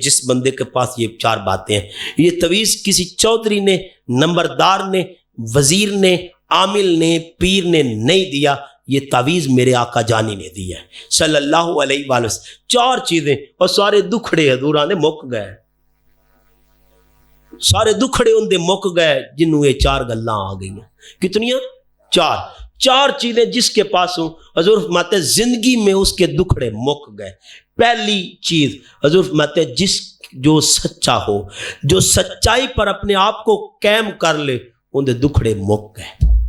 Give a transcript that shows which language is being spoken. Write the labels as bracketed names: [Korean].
[Urdu] جس بندے کے پاس یہ 4 باتیں ہیں، یہ تویز کسی چودھری نے، نمبردار نے، وزیر نے، عامل نے، پیر نے نہیں دیا. یہ تعویذ میرے آقا جانی نے دیا ہے صلی اللہ علیہ وآلہ وسلم. [Punjabi] 4 چیزیں، اور سارے دکھڑے حضور آنے مک گئے. سارے دکھڑے ان دے مک گئے جنہوں یہ 4 گلاں آ گئی ہیں. [Urdu] کتنیاں؟ 4 چیزیں جس کے پاس ہوں حضور فرماتے زندگی میں اس کے دکھڑے مک گئے. پہلی چیز حضور فرماتے جو سچا ہو، جو سچائی پر اپنے آپ کو قائم کر لے، [Punjabi] ان دے دکھڑے مک گئے.